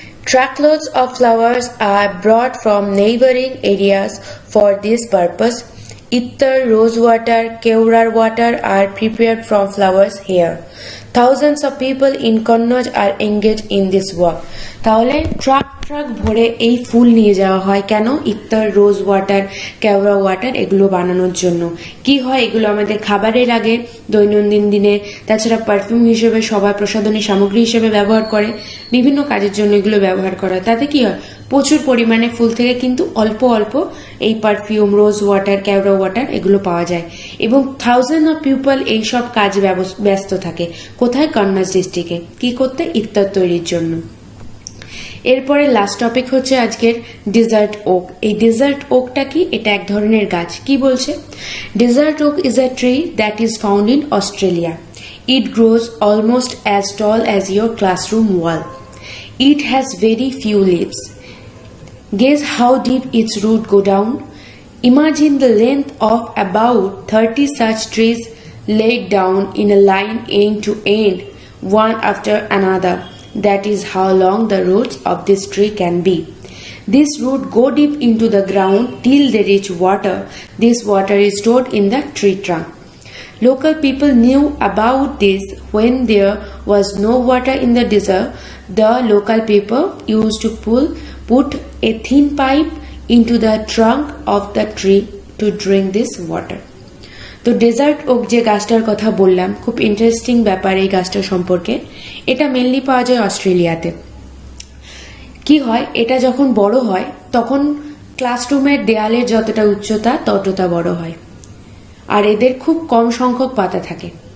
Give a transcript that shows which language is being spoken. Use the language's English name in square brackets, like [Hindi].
[English] Truckloads of flowers are brought from neighboring areas for this purpose. Ittar, rose water, keurar water are prepared from flowers here. Thousands of people in Kannauj are engaged in this work. [Bangla] তাহলে truck ভরে এই ফুল নিয়ে যাওয়া হয় কেন? ইত্তার, rose water, কেওড়া water এগুলো বানানোর জন্য। কি হয়, এগুলো আমাদের খাবারে লাগে দৈনন্দিন দিনে, তাছাড়া পারফিউম হিসেবে, সবাই প্রসাধনী সামগ্রী হিসেবে ব্যবহার করে, বিভিন্ন কাজের জন্য এগুলো ব্যবহার করা হয়। তাতে কি হয়, প্রচুর পরিমাণে ফুল থেকে কিন্তু অল্প অল্প এই পারফিউম, রোজ ওয়াটার, কেওড়া ওয়াটার এগুলো পাওয়া যায় এবং [English] thousand of people [Bangla] এইসব কাজে ব্যস্ত থাকে। কোথায়? কন্নৌজ ডিস্ট্রিক্টে। কি করতে? ইত্তার তৈরির জন্য। এরপরে লাস্ট টপিক হচ্ছে আজকের ডেজার্ট ওক। এই ডেজার্ট ওকটা কি? এটা এক ধরনের গাছ। কি বলছে? [English] Desert oak is a tree that is found in Australia. It grows almost as tall as your classroom wall. It has very few leaves. Guess how deep its roots go down? Imagine the length of about 30 such trees laid down in a line end to end, one after another. That is how long the roots of this tree can be. These roots go deep into the ground till they reach water. This water is stored in the tree trunk. Local people knew about this when there was no water in the desert. The local people used to put a thin pipe into the trunk of the tree to drink this water. [Bangla] তো dessert okay যে গাছটার কথা বললাম, খুব interesting ব্যাপার এই গাছটার সম্পর্কে। এটা মেনলি পাওয়া যায় অস্ট্রেলিয়াতে। কি হয়, এটা যখন বড় হয় তখন ক্লাসরুমের দেয়ালের যতটা উচ্চতা ততটা বড় হয় আর এদের খুব কম সংখ্যক পাতা থাকে।